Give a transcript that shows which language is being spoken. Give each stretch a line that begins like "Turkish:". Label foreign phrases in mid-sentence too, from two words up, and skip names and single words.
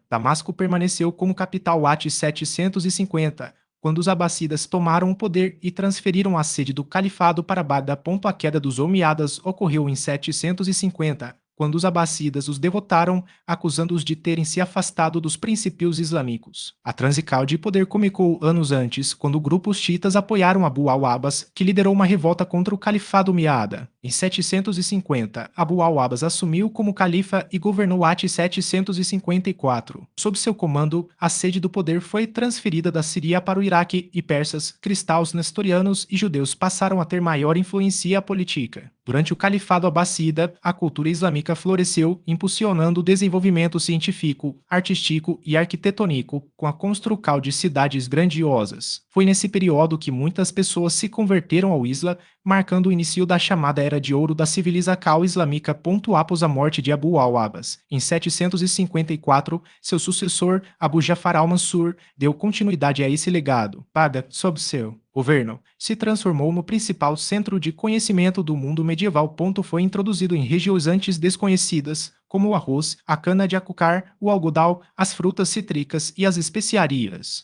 Portuguese: Damasco permaneceu como capital até 750, quando os abássidas tomaram o poder e transferiram a sede do califado para Bagdá. A queda dos Omíadas ocorreu em 750, quando os abássidas os derrotaram, acusando-os de terem se afastado dos princípios islâmicos. A transição de poder começou anos antes, quando grupos xiitas apoiaram Abu al-Abbas, que liderou uma revolta contra o califado Omíada. Em 750, Abu al-Abbas assumiu como califa e governou até 754. Sob seu comando, a sede do poder foi transferida da Síria para o Iraque e persas, cristãos nestorianos e judeus passaram a ter maior influência política. Durante o califado abássida, a cultura islâmica floresceu, impulsionando o desenvolvimento científico, artístico e arquitetônico, com a construção de cidades grandiosas. Foi nesse período que muitas pessoas se converteram ao Islã, marcando o início da chamada Era de Ouro da civilização islâmica. Após a morte de Abu al-Abbas, em 754, seu sucessor, Abu Jafar al-Mansur, deu continuidade a esse legado. Bagdá, sob seu governo, se transformou no principal centro de conhecimento do mundo medieval. Foi introduzido em regiões antes desconhecidas, como o arroz, a cana-de-açúcar, o algodão, as frutas cítricas e as especiarias.